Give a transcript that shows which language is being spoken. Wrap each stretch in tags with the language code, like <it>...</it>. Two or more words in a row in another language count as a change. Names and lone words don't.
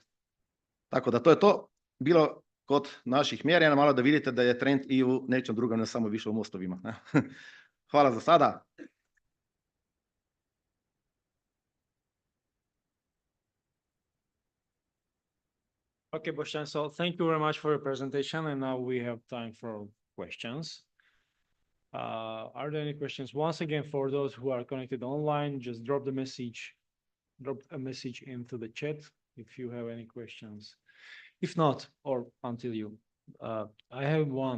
<hr>Tako da to je to bilo kod naših mjerenja, malo da vidite da je trend i u nečem drugom, ne samo više u mostovima. Ne? Hvala za sada.</hr> <en>Okay, Boštjan, so thank you very much for your presentation, and now we have time for questions. Are there any questions? Once again, for those who are connected online, just drop a message into the chat if you have any questions. If not, or until you, I have one.</en>